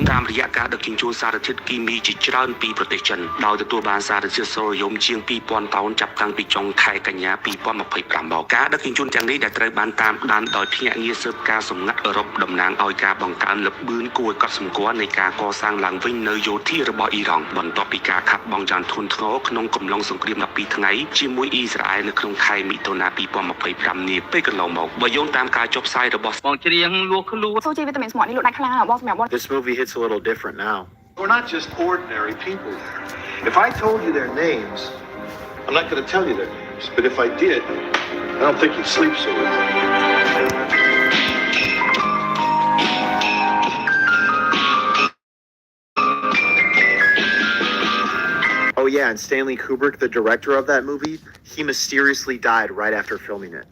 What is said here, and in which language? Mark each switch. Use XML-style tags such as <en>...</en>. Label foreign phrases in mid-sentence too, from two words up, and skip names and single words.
<km>តាមរយៈការដឹកជញ្ជូនសារធាតុគីមីជាច្រើនពីប្រទេសចិនដោយទទួលបានសារធាតុសូរ៉ូយ៉ូមជាង 2000 តោនចាប់តាំងពីចុងខែកញ្ញា 2025 មកការដឹកជញ្ជូនទាំងនេះដែលត្រូវបានតាមដានដោយភ្នាក់ងារស៊ើបការសម្ងាត់អឺរ៉ុបតំណាងឲ្យការបង្កើនល្បឿនគួរឲ្យកត់សម្គាល់នៃការកសាងឡើងវិញនៅយោធារបស់អ៊ីរ៉ង់បន្ទាប់ពីការខាត់បងយ៉ាងធ្ងន់ធ្ងរក្នុងកំឡុងសង្គ្រាម12ថ្ងៃជាមួយអ៊ីស្រាអែលនៅក្នុងខែមិថុនា 2025 នេះពេលកន្លងមកបើយោងតាមការចុះផ្សាយរបស់បងច្រៀងលួសខ្លួន</km> <en>This movie hits a little different now. We're not just ordinary people there. If I told you their names, I'm not going to tell you their names, but if I did, I don't think you'd sleep so easy. Oh yeah, and Stanley Kubrick, the director of that movie, he mysteriously died right after filming it.</en>